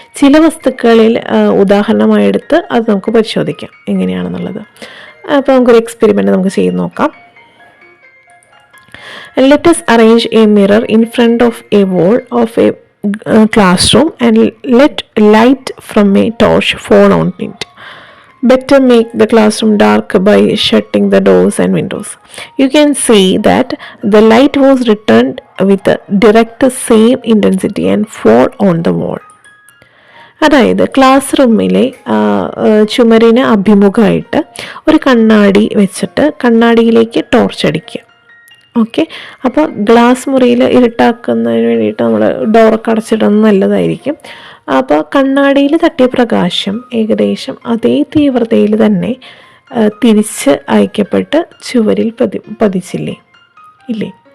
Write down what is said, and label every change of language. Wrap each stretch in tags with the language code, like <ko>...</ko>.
<ml>ചില വസ്തുക്കളിൽ ഉദാഹരണമായെടുത്ത് അത് നമുക്ക് പരിശോധിക്കാം എങ്ങനെയാണെന്നുള്ളത്. അപ്പോൾ നമുക്കൊരു എക്സ്പെരിമെൻ്റ് നമുക്ക് ചെയ്ത് നോക്കാം.</ml> <en>Let us arrange a mirror in front of a wall of a classroom and let light from a torch fall on it. Better make the classroom dark by shutting the doors and windows. You can see that the light was returned with the direct same intensity and fall on the wall.</en> <ml>അതായത് class റൂമിലെ ചുമരിന് അഭിമുഖമായിട്ട് ഒരു കണ്ണാടി വെച്ചിട്ട് കണ്ണാടിയിലേക്ക് torch അടിക്കുക okay. അപ്പോൾ glass മുറിയിൽ ഇരുട്ടാക്കുന്നതിന് വേണ്ടിയിട്ട് നമ്മൾ ഡോറൊക്കെ അടച്ചിടുന്നത് നല്ലതായിരിക്കും. അപ്പോൾ കണ്ണാടിയിൽ തട്ടിയ പ്രകാശം ഏകദേശം അതേ തീവ്രതയിൽ തന്നെ തിരിച്ച് അയക്കപ്പെട്ട് ചുവരിൽ പതിച്ചില്ലേ, ഇല്ലേ?</ml>